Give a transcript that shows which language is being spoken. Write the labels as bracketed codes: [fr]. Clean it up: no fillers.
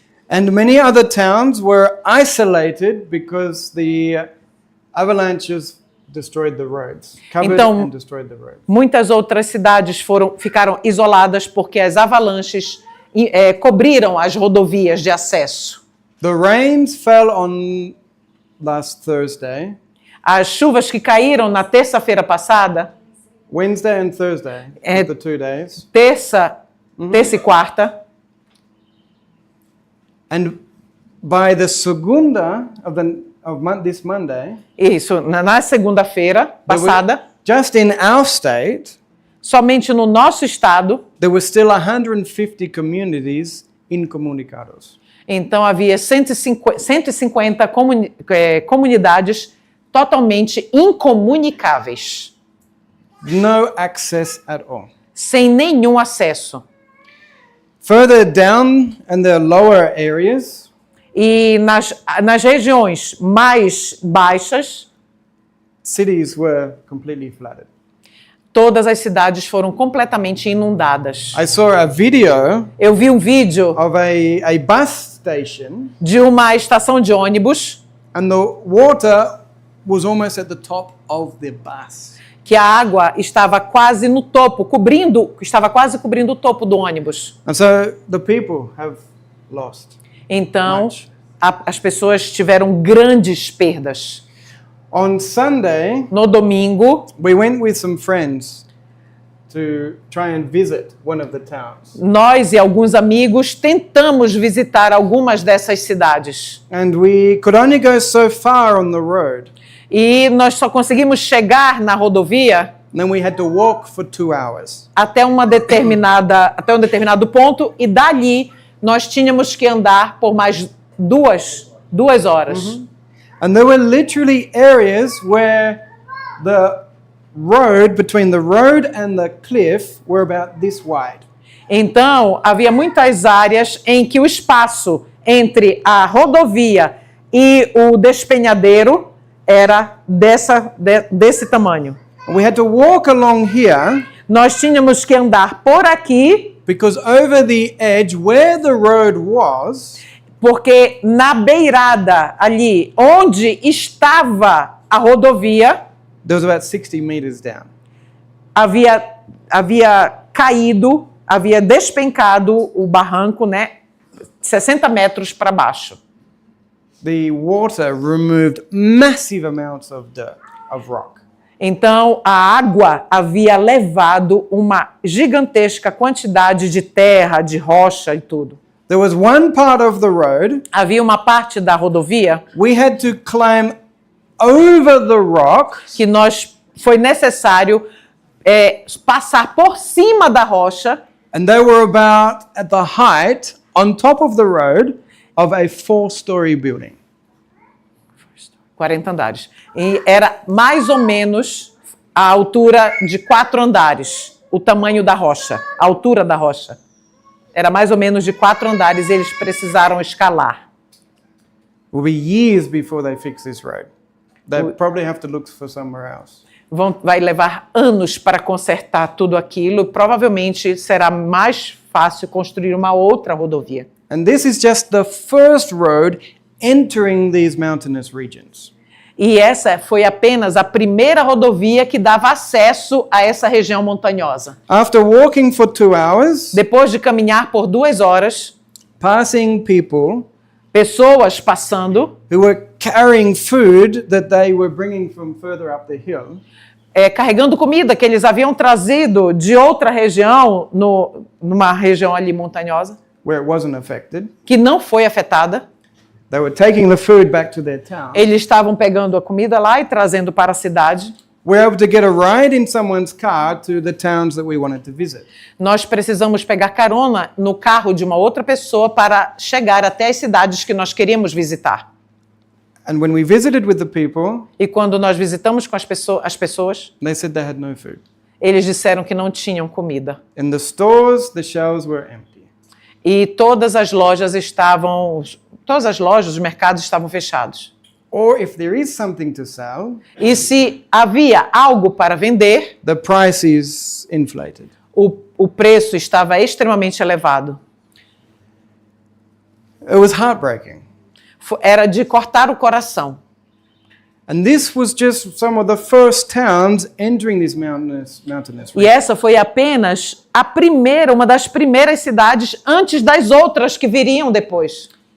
[en] And many other towns were isolated because the avalanches destroyed the roads, covered [pt] Então, [en] and destroyed the roads. [pt] Muitas outras cidades ficaram isoladas porque as avalanches cobriram as rodovias de acesso. [en] The rains fell on last Thursday, [pt] As chuvas que caíram na terça-feira passada, [en] Wednesday and Thursday, Eh, the 2 days. [pt] terça e quarta, [en] And by the segunda of this Monday, [pt] isso, na segunda-feira [en] there were- [pt] passada, [en] just in our state, [pt] somente no nosso estado, [en] there were still 150 communities incomunicados. [pt] então havia 150 comunidades totalmente incomunicáveis, [en] No access at all. [pt] sem nenhum acesso. [en] Further down in the lower areas, [pt] E nas regiões mais baixas, [en] cities were completely flooded. [pt] todas as cidades foram completamente inundadas. [en] I saw a video [pt] Eu vi um vídeo [en] of a bus station, [pt] de uma estação de ônibus [en] and the water was almost at the top of the bus. [pt] que a água estava quase no topo, estava quase cobrindo o topo do ônibus. [en] And so the people have lost. [pt] Então, [en] Much. [pt] as pessoas tiveram grandes perdas. [en] On Sunday, [pt] No domingo, [en] we went with some friends to try and visit one of the towns. [pt] nós e alguns amigos tentamos visitar algumas dessas cidades. [en] And we could only go so far on the road. [pt] E nós só conseguimos chegar na rodovia [en] And then we had to walk for 2 hours. [pt] até um determinado ponto, e dali nós tínhamos que andar por mais duas horas. [en] And there were literally areas where the road, between the road and the cliff, were about this wide. [pt] Então, havia muitas áreas em que o espaço entre a rodovia e o despenhadeiro era desse tamanho. [en] And we had to walk along here [pt] Nós tínhamos que andar por aqui, [en] because over the edge where the road was, [pt] porque na beirada ali, onde estava a rodovia, [en] there was about 60 meters down. [pt] havia caído, havia despencado o barranco, né, 60 metros para baixo. [en] The water removed massive amounts of dirt, of rock. [pt] Então, a água havia levado uma gigantesca quantidade de terra, de rocha e tudo. [en] There was one part of the road, [pt] Havia uma parte da rodovia [en] we had to climb over the rock [pt] que foi necessário passar por cima da rocha, [en] and they were about at the height on top of the road of a 4-story building. [pt] 40 andares. E era mais ou menos a altura de 4 andares, o tamanho da rocha, a altura da rocha. Era mais ou menos de 4 andares e eles precisaram escalar. [en] It will be years before they fix this road. They'll probably have to look for somewhere else. [pt] Vai levar anos para consertar tudo aquilo. Provavelmente será mais fácil construir uma outra rodovia. [en] And this is just the first road entering these mountainous regions. [pt] E essa foi apenas a primeira rodovia que dava acesso a essa região montanhosa. [en] After walking for 2 hours, [pt] Depois de caminhar por 2 horas, [en] passing people [pt] pessoas passando, [en] who were carrying food that they were bringing from further up the hill, [pt] carregando comida que eles haviam trazido de outra região, numa região ali montanhosa, [en] where it wasn't affected. [pt] que não foi afetada. [en] They were taking the food back to their town. [pt] Eles estavam pegando a comida lá e trazendo para a cidade. [en] We're able to get a ride in someone's car to the towns that we wanted to visit. [pt] Nós precisamos pegar carona no carro de uma outra pessoa para chegar até as cidades que nós queríamos visitar. [en] And when we visited with the people, [pt] E quando nós visitamos com as pessoas, [en] they said they had no food. [pt] eles disseram que não tinham comida. [en] In the stores, the shelves were empty. [pt] E todas as lojas, os mercados estavam fechados. [en] Or if there is something to sell, [pt] E se havia algo para vender, [en] the price is inflated. [pt] o preço estava extremamente elevado. [en] It was heartbreaking. [pt] Era de cortar o coração. [en] And this was just some of the first towns entering this mountainous [pt] E [en] region. [pt] essa foi apenas uma das primeiras cidades antes das outras que viriam depois.